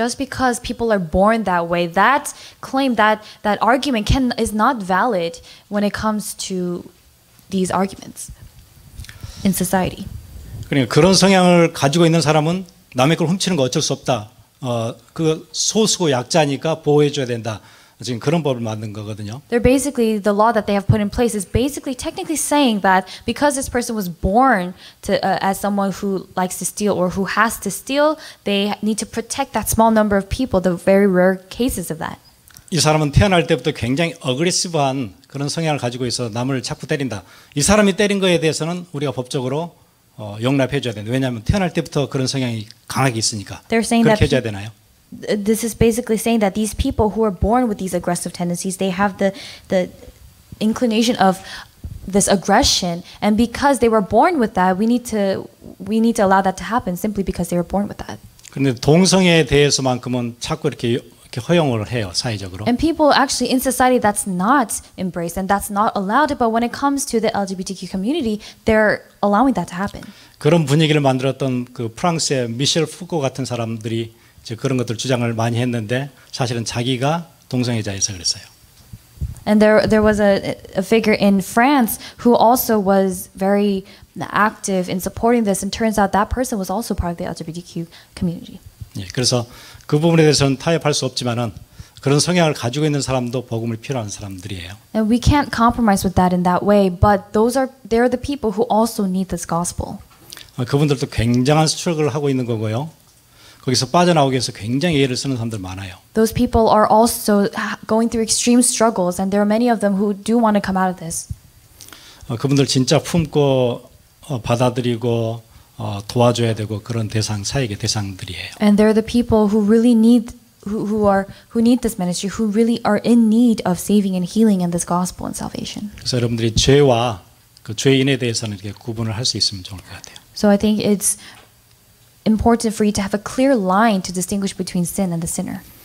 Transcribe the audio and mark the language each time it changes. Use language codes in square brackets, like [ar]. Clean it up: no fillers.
[en] Just because people are born that way, that claim, that argument is not valid when it comes to these arguments in society. [ko] 그러니까 그런 성향을 가지고 있는 사람은 남의 걸 훔치는 거 어쩔 수 없다. 그 소수고 약자니까 보호해 줘야 된다. 지금 그런 법을 만든 거거든요. [en] They're basically, the law that they have put in place is basically technically saying that because this person was born to as someone who likes to steal or who has to steal, they need to protect that small number of people, the very rare cases of that. [ko] 이 사람은 태어날 때부터 굉장히 어그레시브한 그런 성향을 가지고 있어 남을 자꾸 때린다. 이 사람이 때린 거에 대해서는 우리가 법적으로 용납해 줘야 된다. 왜냐하면 태어날 때부터 그런 성향이 강하게 있으니까. [en] They're saying [ko] 그렇게 [en] that [ko] 해줘야 되나요? [en] This is basically saying that these people who are born with these aggressive tendencies, they have the inclination of this aggression, and because they were born with that, we need to allow that to happen simply because they were born with that. [ko] 그런데 동성애에 대해서만큼은 자꾸 이렇게 허용을 해요, 사회적으로. [en] And people actually in society that's not embraced and that's not allowed, but when it comes to the LGBTQ community, they're allowing that to happen. [ko] 그런 분위기를 만들었던 그 프랑스의 미셸 푸코 같은 사람들이 이제 그런 것들 주장을 많이 했는데 사실은 자기가 동성애자여서 그랬어요. [en] And there was a figure in France who also was very active in supporting this, and turns out that person was also part of the LGBTQ community. [ko] 예, 그래서 그 부분에 대해서는 타협할 수 없지만은 그런 성향을 가지고 있는 사람도 복음을 필요한 사람들이에요. [en] And we can't compromise with that in that way, but they're the people who also need this gospel. [ko] 그분들도 굉장한 스트럭을 하고 있는 거고요. 거기서 빠져나오기 위해서 굉장히 애를 쓰는 사람들 많아요. [en] Those people are also going through extreme struggles, and there are many of them who do want to come out of this. [ko] 그분들 진짜 품고 받아들이고 도와줘야 되고 그런 대상, 사역의 대상들이에요. [en] And they're the people who really need who need this ministry, who really are in need of saving and healing in this gospel and salvation. [ko] 그래서 여러분들이 죄와 그 죄인에 대해서는 이렇게 구분을 할 수 있으면 좋을 것 같아요. [en] So I think it's important for you to have a clear line to distinguish between sin and the sinner.